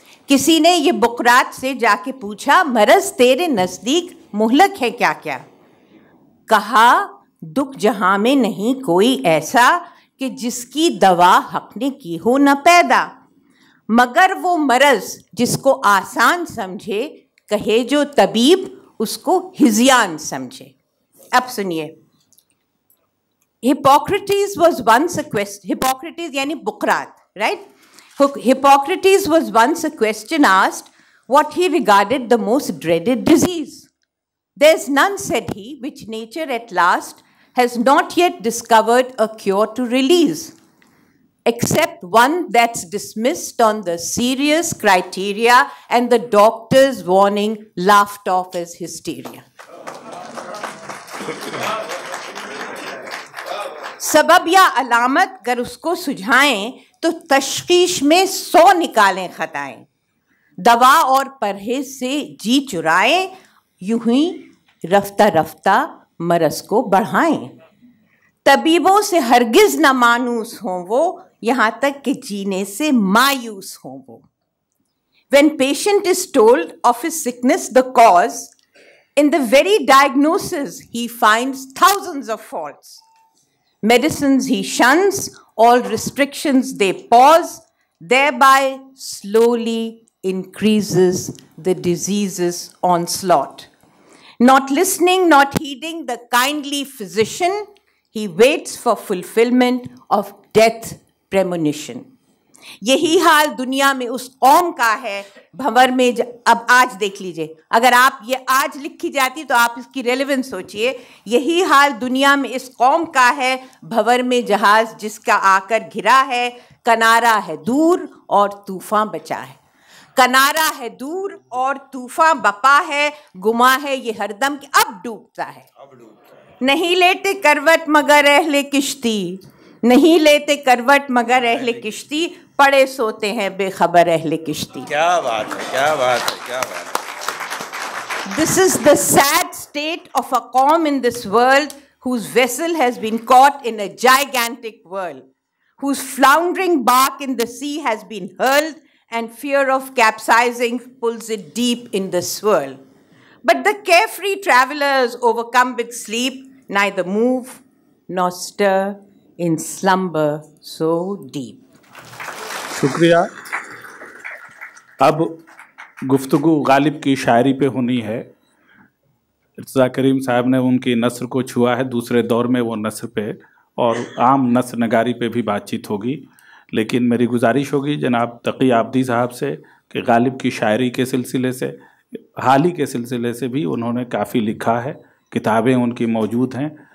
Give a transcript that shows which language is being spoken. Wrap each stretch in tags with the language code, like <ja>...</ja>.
<ur>کسی نے یہ بقراط سے جا کے پوچھا, مرض تیرے نزدیک مہلک ہے کیا کیا؟ کہا دکھ جہاں میں نہیں کوئی ایسا کہ جس کی دوا حق نے کی ہو نہ پیدا, مگر وہ مرض جس کو آسان سمجھے, کہے جو طبیب اس کو ہذیان سمجھے. اب سنیے.</ur> <en>Hippocrates was once a question, Hippocrates</en> <ur>یعنی بقراط,</ur> <en>right? Hippocrates was once a question asked what he regarded the most dreaded disease. There's none, said he, which nature at last has not yet discovered a cure to release, except one that's dismissed on the serious criteria and the doctor's warning laughed off as hysteria.</en> <ur>سبب یا علامت اگر اس کو سجھائیں تو تشخیص میں 100 نکالیں خطائیں, دوا اور پرہیز سے جی چرائیں, یوں ہی رفتہ رفتہ مرض کو بڑھائیں. طبیبوں سے ہرگز نہ مانوس ہوں وہ, یہاں تک کہ جینے سے مایوس ہوں وہ.</ur> <en>When patient is told of his sickness the cause, in the very diagnosis he finds thousands of faults. Medicines he shuns, all restrictions they pause, thereby slowly increases the disease's onslaught. Not listening, not heeding the kindly physician, he waits for fulfillment of death premonition.</en> <ur>یہی حال دنیا میں اس قوم کا ہے بھنور میں. اب آج دیکھ لیجئے, اگر آپ یہ آج لکھی جاتی تو آپ اس کی ریلیونس سوچئے. یہی حال دنیا میں اس قوم کا ہے بھنور میں جہاز جس کا آ کر گھرا ہے, کنارہ ہے دور اور طوفان بچا ہے. کنارہ ہے دور اور طوفان بپا ہے, گما ہے یہ ہر دم کہ اب ڈوبتا ہے. نہیں لیتے کروٹ مگر اہل کشتی, نہیں لیتے کروٹ مگر اہل کشتی, پڑے سوتے ہیں بے خبر اہل کشتی. کیا بات ہے, کیا بات ہے, کیا بات ہے.</ur> <en>This is the sad state of a calm in this world whose vessel has been caught in a gigantic whirl, whose floundering bark in the sea has been hurled and fear of capsizing pulls it deep in the swirl. But the carefree travelers overcome with sleep neither move nor stir in slumber so deep.</en> <ur>شکریہ. اب گفتگو غالب کی شاعری پہ ہونی ہے. ارتضیٰ کریم صاحب نے ان کی نثر کو چھوا ہے, دوسرے دور میں وہ نثر پہ اور عام نثر نگاری پہ بھی بات چیت ہوگی. لیکن میری گزارش ہوگی جناب تقی عابدی صاحب سے کہ غالب کی شاعری کے سلسلے سے, حالی کے سلسلے سے بھی انہوں نے کافی لکھا ہے, کتابیں ان کی موجود ہیں.</ur>